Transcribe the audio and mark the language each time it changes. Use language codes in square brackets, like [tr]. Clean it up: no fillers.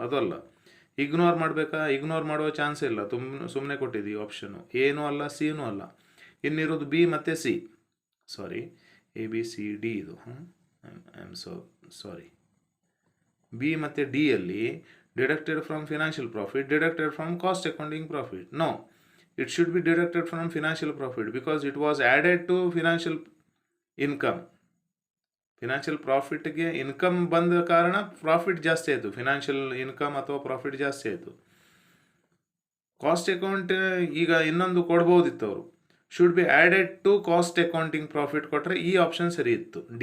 [kn] ಅದಲ್ಲ, ಇಗ್ನೋರ್ ಮಾಡಬೇಕಾ? ಇಗ್ನೋರ್ ಮಾಡುವ ಚಾನ್ಸೇ ಇಲ್ಲ, ಸುಮ್ಮನೆ ಕೊಟ್ಟಿದ್ದೀವಿ ಆಪ್ಷನು. ಏನೂ ಅಲ್ಲ, ಸಿನೂ ಅಲ್ಲ, ಇನ್ನಿರೋದು ಬಿ ಮತ್ತು C. Sorry, A B C D ಇದು. [en] I am sorry, B [kn] ಮತ್ತು ಡಿ ಅಲ್ಲಿ [en] Deducted from financial profit, deducted from cost accounting profit. No, it should be deducted from financial profit because it was added to financial income. [kn] Financial ಪ್ರಾಫಿಟ್ಗೆ income ಬಂದ ಕಾರಣ profit ಜಾಸ್ತಿ ಆಯಿತು, financial income ಅಥವಾ profit ಜಾಸ್ತಿ ಆಯಿತು. Cost account ಈಗ ಇನ್ನೊಂದು ಕೊಡ್ಬೋದಿತ್ತು ಅವರು, [en] should be added to cost accounting profit [kn] ಕೊಟ್ಟರೆ ಈ ಆಪ್ಷನ್ ಸರಿ ಇತ್ತು.